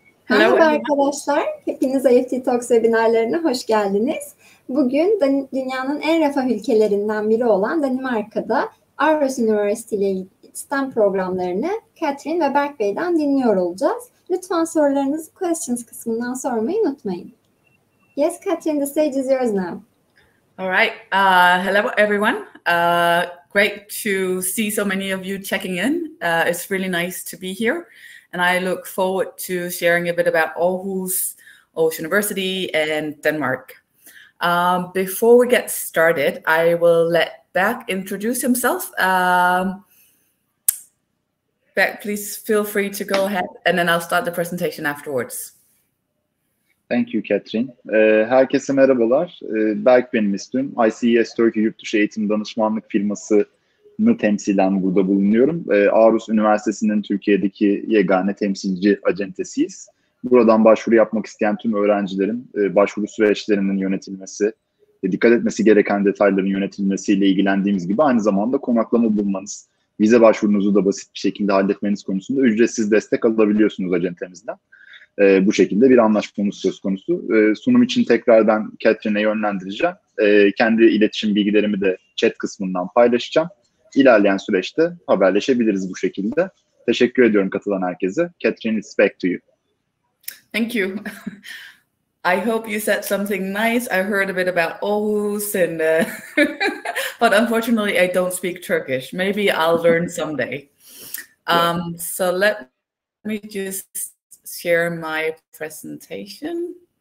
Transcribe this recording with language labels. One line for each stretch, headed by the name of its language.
Turkish: Merhaba arkadaşlar, hepiniz IEFT Talks webinarlarına hoş geldiniz. Bugün dünyanın en refah ülkelerinden biri olan Danimarka'da Aarhus University ile STEM programlarını Catherine ve Berk Bey'den dinliyor olacağız. Lütfen sorularınızı questions kısmından sormayı unutmayın.
English: Yes, Catherine, the stage is yours now. All right. Hello, everyone. Great to see so many of you checking in. It's really nice to be here. And I look forward to sharing a bit about Aarhus University and Denmark. Before we get started, I will let Berk introduce himself. Berk, please feel free to go ahead, and then I'll start the presentation afterwards. Thank you, Catherine.
Turkish: Herkese merhabalar. Berk benim ismim. IEFT Turkey Yurtdışı Eğitim Danışmanlık firmasını temsilen burada bulunuyorum. Aarhus Üniversitesi'nin Türkiye'deki yegane temsilci acentesiyiz. Buradan başvuru yapmak isteyen tüm öğrencilerin başvuru süreçlerinin yönetilmesi, dikkat etmesi gereken detayların yönetilmesiyle ilgilendiğimiz gibi aynı zamanda konaklama bulmanız, vize başvurunuzu da basit bir şekilde halletmeniz konusunda ücretsiz destek alabiliyorsunuz acentemizden. Bu şekilde bir anlaşmamız söz konusu. Sunum için tekrardan Catherine'e yönlendireceğim. Kendi iletişim bilgilerimi de chat kısmından paylaşacağım. İlerleyen süreçte haberleşebiliriz bu şekilde. Teşekkür ediyorum katılan herkese.
English: Catherine, it's back to you. Thank you. I hope you said something nice. I heard a bit about Aarhus, and but unfortunately I don't speak Turkish. Maybe I'll learn someday. So let me just share my presentation.